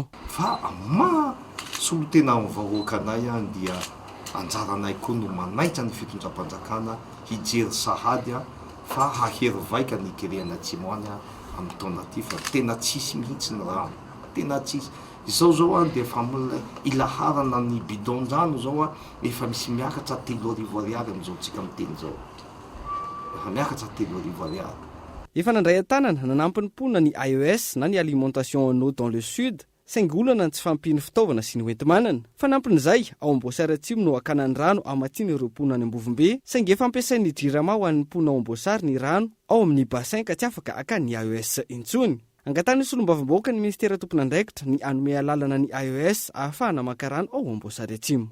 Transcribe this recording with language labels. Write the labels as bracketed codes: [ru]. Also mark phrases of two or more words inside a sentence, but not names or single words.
[mg] Fa solo tena amin'ny vahoaka anay dia anjaranay koa no manaitra ny fitondram-panjakana hijery sahady fa hahery vaika ny kerena Atsimoany amin'ny taona ty fa tena tsisy mihitsy ny rano, tena tsisy. Izao dia efa ilaharana ny bidon-drano zao efa misy miakatra 3,000 ariary amin'izao tsika miteny zao. Efa miakatra 3,000 ariary. Efa nandray an-tanana nanampy ny mponina ny AES na ny [fr] alimentation en eau dans le sud [mg] saingy olana ny tsy fampiny fitaovana sy ny hoenti-manana. Fanampin'izay ao Ambosary Atsimo no hakanany rano amatsiana ireo mponina any Ambovombe saingy efa ampiasain'ny jirama ho an'ny mponina ao Ambosary ny rano ao amin'ny bassin ka tsy afaka hakan'ny AES intsony. Angatany solombavam-bahoaka ny ministera tompon'andraikitra ny anome alalana ny AES ahafahana maka rano ao Ambosary Atsimo.